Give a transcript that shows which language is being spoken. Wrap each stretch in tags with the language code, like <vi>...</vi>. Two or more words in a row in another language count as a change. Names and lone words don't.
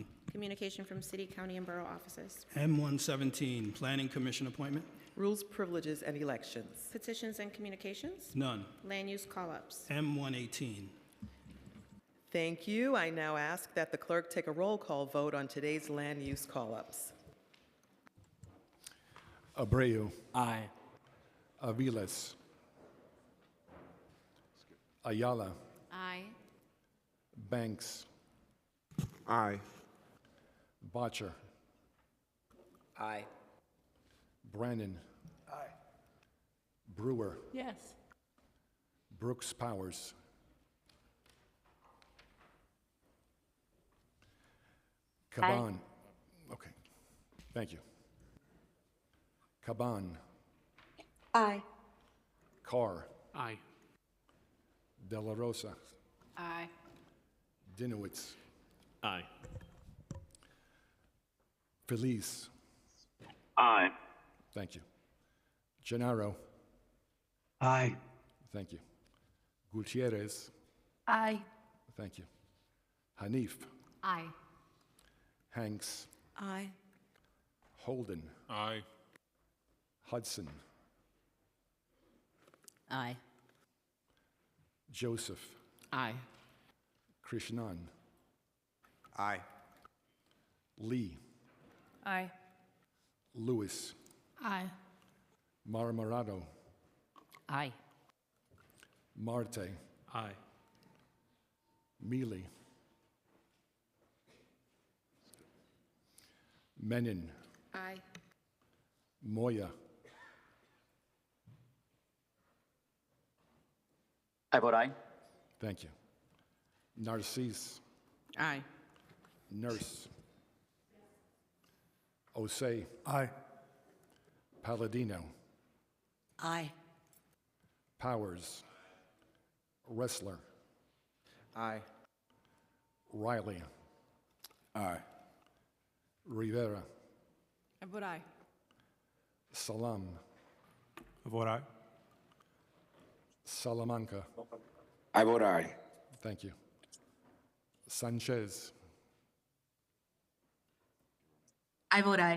<en>Communication from city, county, and borough offices? M117, Planning Commission appointment? Rules, privileges, and elections. Petitions and communications? None. Land use call-ups? M118. Thank you. I now ask that the clerk take a roll call vote on today's land use call-ups. Abreu. Aye. Aviles. Ayala. Aye. Banks. Aye. Botcher. Aye. Brannon. Aye. Brewer. Yes. Brooks Powers. Caban. Okay. Thank you. Caban. Aye. Carr. Aye. De La Rosa. Aye. Dinowitz. Aye. Feliz. Aye. Thank you. Gennaro. Aye. Thank you. Gutierrez. Aye. Thank you. Hanif. Aye. Hanks. Aye. Holden. Aye. Hudson, Aye. Joseph, Aye. Krishnan, Aye. Lee, Aye. Lewis, Aye. Marmorato, Aye. Marte, Aye. Mealy, Menon, Aye. Moya, I vote aye. thank you. Narcisse, Aye. Nurse, Osei, Aye. Palladino, Aye. Powers, Wrestler, Aye. Riley, Aye. Rivera, I vote aye. Salam, I vote aye. Salamanca, I vote aye. thank you. Sanchez, I vote aye.</en>